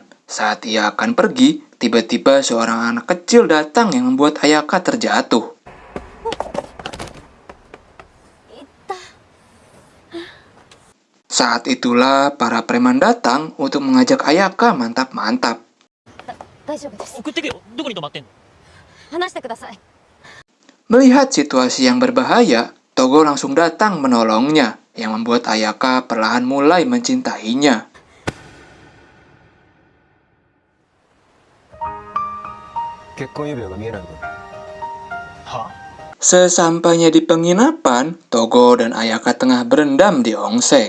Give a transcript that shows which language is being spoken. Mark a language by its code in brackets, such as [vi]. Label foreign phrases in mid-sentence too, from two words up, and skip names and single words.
[id] Saat ia akan pergi, tiba-tiba seorang anak kecil datang yang membuat Ayaka terjatuh. Saat itulah para preman datang untuk mengajak Ayaka mantap-mantap. [ja] 大丈夫です。送ってけよ。どこに泊まってんの？話してください。 [id] Melihat situasi yang berbahaya, Togo langsung datang menolongnya, yang membuat Ayaka perlahan mulai mencintainya. Sesampainya di penginapan, Togo dan Ayaka tengah berendam di onsen.